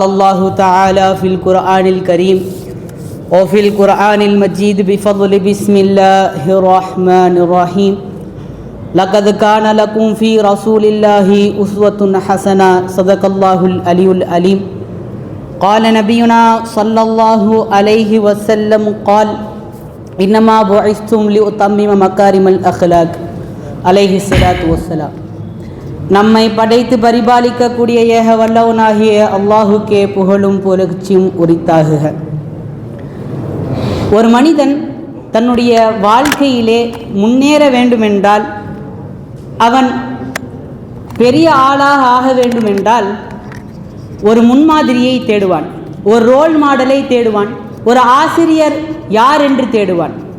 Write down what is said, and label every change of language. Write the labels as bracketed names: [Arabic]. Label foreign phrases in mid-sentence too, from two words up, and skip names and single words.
[Arabic] الله تعالى في القرآن الكريم وفي القرآن المجيد بفضل بسم الله الرحمن الرحيم لقد كان لكم في رسول الله أسوة حسنة صدق الله العلي العليم قال نبينا صلى الله عليه وسلم قال إنما بعثتم ليتمم مكارم الأخلاق عليه الصلاة والسلام. [Tamil] நம்மை படைத்து பரிபாலிக்கக்கூடிய ஏக வல்லவனாகிய அல்லாஹுக்கே புகழும் புகழ்ச்சியும் உரித்தாகுக. ஒரு மனிதன் தன்னுடைய வாழ்க்கையிலே முன்னேற வேண்டுமென்றால், அவன் பெரிய ஆளாக ஆக வேண்டுமென்றால் ஒரு முன்மாதிரியை தேடுவான், ஒரு [English] role model [Tamil] தேடுவான், ஒரு ஆசிரியர் யார் என்று தேடுவான்.